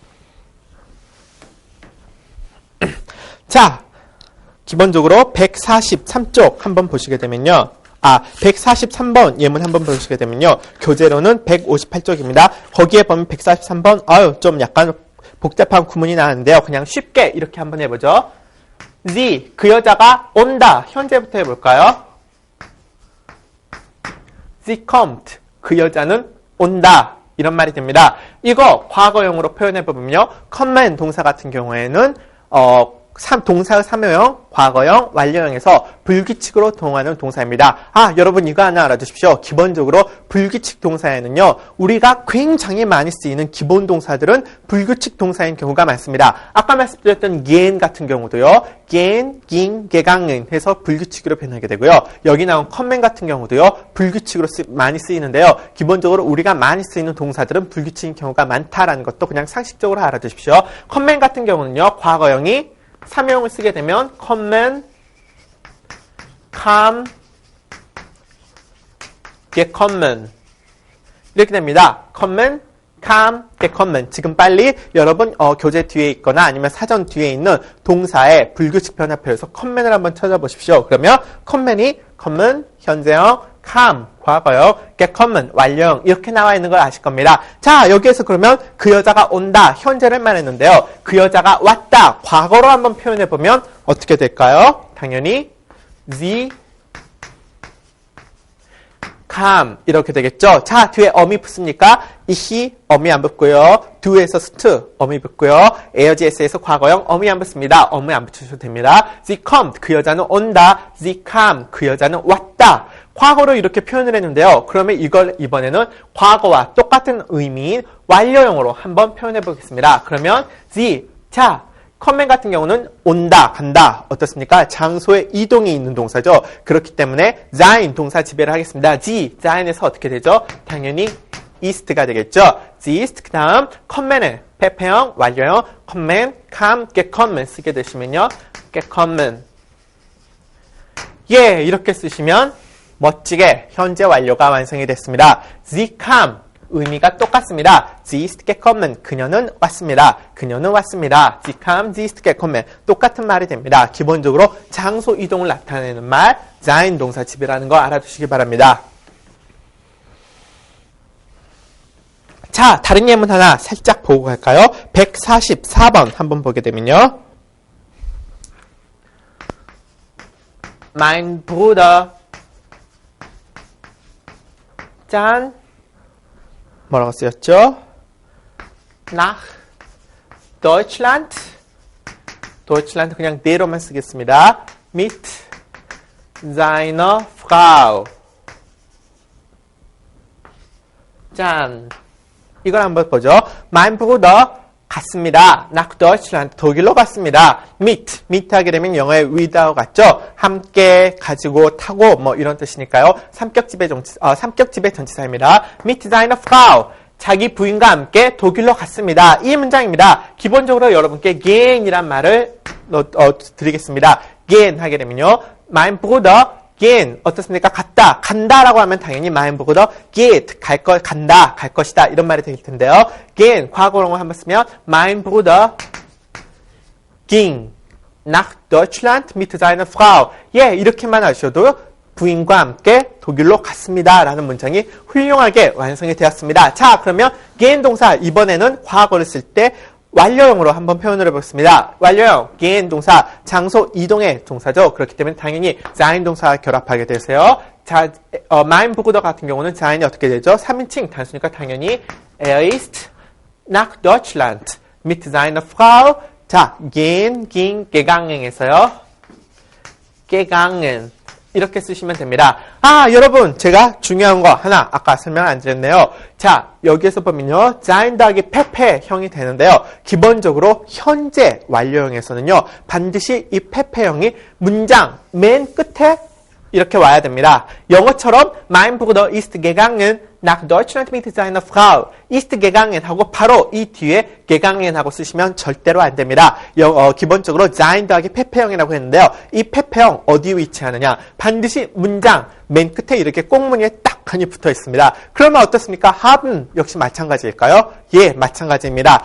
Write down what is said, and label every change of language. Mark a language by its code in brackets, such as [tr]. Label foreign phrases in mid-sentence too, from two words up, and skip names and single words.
[ko] 자, 기본적으로 143쪽 한번 보시게 되면요. 143번 예문 한번 보시게 되면요. 교재로는 158쪽입니다. 거기에 보면 143번, 좀 약간 복잡한 구문이 나왔는데요. 그냥 쉽게 이렇게 한번 해보죠. Sie, 그 여자가 온다. 현재부터 해볼까요? [de] Sie kommt, [ko] 그 여자는 온다. 이런 말이 됩니다. 이거 과거형으로 표현해보면요. kommen 동사 같은 경우에는 동사의 3호형, 과거형, 완료형에서 불규칙으로 동하는 동사입니다. 여러분 이거 하나 알아두십시오. 기본적으로 불규칙 동사에는요, 우리가 굉장히 많이 쓰이는 기본 동사들은 불규칙 동사인 경우가 많습니다. 아까 말씀드렸던 gehen 같은 경우도요, [de] gehen, ging, gegangen [ko] 해서 불규칙으로 변하게 되고요. 여기 나온 kommen 같은 경우도요, 불규칙으로 많이 쓰이는데요. 기본적으로 우리가 많이 쓰이는 동사들은 불규칙인 경우가 많다라는 것도 그냥 상식적으로 알아두십시오. kommen 같은 경우는요, 과거형이 3형을 쓰게 되면 [de] kommen, kam, gekommen [ko] 이렇게 됩니다. kommen, kam, gekommen. 지금 빨리 여러분 교재 뒤에 있거나 아니면 사전 뒤에 있는 동사의 불규칙 변화표에서 commen을 한번 찾아보십시오. 그러면 commen이 kommen, 현재형, kam, 과거형, gekommen, 완료형 이렇게 나와 있는 걸 아실 겁니다. 자, 여기에서 그러면 그 여자가 온다, 현재를 말했는데요. 그 여자가 왔다, 과거로 한번 표현해보면 어떻게 될까요? 당연히 [de] sie kam [ko] 이렇게 되겠죠. 자, 뒤에 어미 붙습니까? 이히 어미 안 붙고요. do에서 st 어미 붙고요. 에어지에스에서 과거형 어미 안 붙습니다. 어미 안 붙여도 됩니다. [de] sie kommt [ko] 그 여자는 온다. [de] sie kam [ko] 그 여자는 왔다. 과거로 이렇게 표현을 했는데요. 그러면 이걸 이번에는 과거와 똑같은 의미인 완료형으로 한번 표현해 보겠습니다. 그러면 sie, 자, commen 같은 경우는 온다, 간다. 어떻습니까? 장소에 이동이 있는 동사죠. 그렇기 때문에 sein 동사 지배를 하겠습니다. sie, sein에서 어떻게 되죠? 당연히 ist가 되겠죠. [de] sie ist, [ko] 그 다음 commen을 페페형, 완료형, [de] commen, kam, gekommen [ko] 쓰게 되시면요. gekommen. 예, 이렇게 쓰시면 멋지게 현재 완료가 완성이 됐습니다. [de] Sie kam [ko] 의미가 똑같습니다. [de] Sie ist gekommen [ko] 그녀는 왔습니다. 그녀는 왔습니다. [de] Sie kam, sie ist gekommen [ko] 똑같은 말이 됩니다. 기본적으로 장소 이동을 나타내는 말 sein 동사 지배라는 거 알아두시기 바랍니다. 자, 다른 예문 하나 살짝 보고 갈까요? 144번 한번 보게 되면요. [de] Mein Bruder [ko] 짠 뭐라고 쓰였죠? [de] nach Deutschland [ko] 그냥 네로만 쓰겠습니다. [de] mit seiner Frau. [ko] 짠. 이걸 한번 보죠. [de] Mein Bruder [ko] 갔습니다. [de] nach Deutschland [ko] 독일로 갔습니다. meet 하게 되면 영어의 with하고 같죠. 함께, 가지고, 타고 뭐 이런 뜻이니까요. 삼격집의 전치사입니다. [de] meet seine Frau. [ko] 자기 부인과 함께 독일로 갔습니다. 이 문장입니다. 기본적으로 여러분께 gehen 이란 말을 드리겠습니다. gehen 하게 되면요. [de] Mein Bruder gehen 어떻습니까? [ko] 갔다, 간다라고 하면 당연히 [de] mein Bruder geht [ko] 간다, 갈 것이다 이런 말이 될 텐데요. [de] gehen [ko] 과거형을 한번 쓰면 [de] mein Bruder ging nach Deutschland mit seiner Frau. [ko] 예, 이렇게만 하셔도 부인과 함께 독일로 갔습니다 라는 문장이 훌륭하게 완성이 되었습니다. 자, 그러면 gehen 동사 이번에는 과거를 쓸 때 완료형으로 한번 표현을 해보겠습니다. 완료형, gehen 동사, 장소 이동의 동사죠. 그렇기 때문에 당연히 sein 동사와 결합하게 되세요. 자, [de] mein Bruder [ko] 같은 경우는 sein이 어떻게 되죠? 3인칭 단수니까 당연히 [de] er ist nach Deutschland mit seiner Frau. 자, gehen, ging, gegangen에서요. gegangen. [ko] 이렇게 쓰시면 됩니다. 아, 여러분, 제가 중요한 거 하나 아까 설명 안 드렸네요. 자, 여기에서 보면요. sein 더하기 폐폐형이 되는데요. 기본적으로 현재 완료형에서는요. 반드시 이 폐폐형이 문장 맨 끝에 이렇게 와야 됩니다. [de] 영어처럼 mein Bruder ist gegangen nach Deutschland mit seiner Frau. ist gegangen [ko] 하고 바로 이 뒤에 gegangen 하고 쓰시면 절대로 안 됩니다. 기본적으로 sein 더하기 폐폐형이라고 했는데요. 이 폐폐형 어디에 위치하느냐? 반드시 문장 맨 끝에 이렇게 꽁무니에 딱하니 붙어 있습니다. 그러면 어떻습니까? haben 역시 마찬가지일까요? 예, 마찬가지입니다.